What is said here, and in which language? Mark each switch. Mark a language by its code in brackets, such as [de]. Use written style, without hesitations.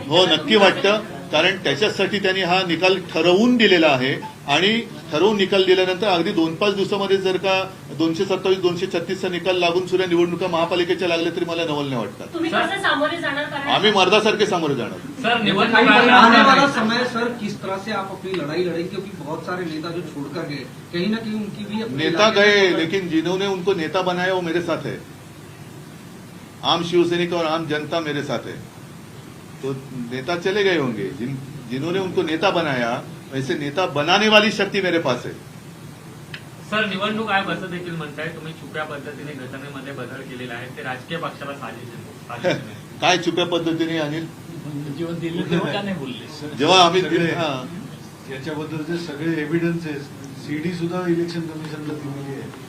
[mr] हो, नक्की वाटतं, कारण त्याच्यासाठी त्यांनी हा निकाल ठरवून दिलेला आहे आणि ठरवून निकाल दिल्यानंतर अगदी 2-5 दिवसामध्ये जर का 227, 236चा निकाल लागून सुद्धा निवडणुका महापालिकेच्या लागल्या तरी मला नवल नाही वाटतात. तुम्ही कसं सामोरे जाणार? कारण आम्ही मर्दासारखे सामोरे जाणार. सर निवडणूक [hi] आने वाला समय सर किस तरह से आप अपनी लड़ाई लड़ेंगे, क्योंकि बहुत सारे नेता जो छोड़कर गए, कहीं ना कहीं उनकी भी अपनी नेता गए लेकिन जिन्होंने उनको नेता बनाया वो मेरे साथ है. आम शिवसैनिक और आम जनता मेरे साथ है. तो नेता चले गए होंगे, जिन्होंने उनको नेता बनाया वैसे नेता बनाने वाली शक्ती मेरे पास है. [mr] सर निवडणूक आयोग असं देखील म्हणताय तुम्ही छुप्या पद्धतीने घटनेमध्ये बदल केलेला आहे, ते राजकीय पक्षाला साजेस आहे. काय छुप्या पद्धतीने अनिल, जेव्हा दिलं तेव्हा का नाही बोलले? जेव्हा आम्ही याच्याबद्दलचे सगळे एव्हिडन्सेस सीडी सुद्धा इलेक्शन कमिशनला दिलेली आहे.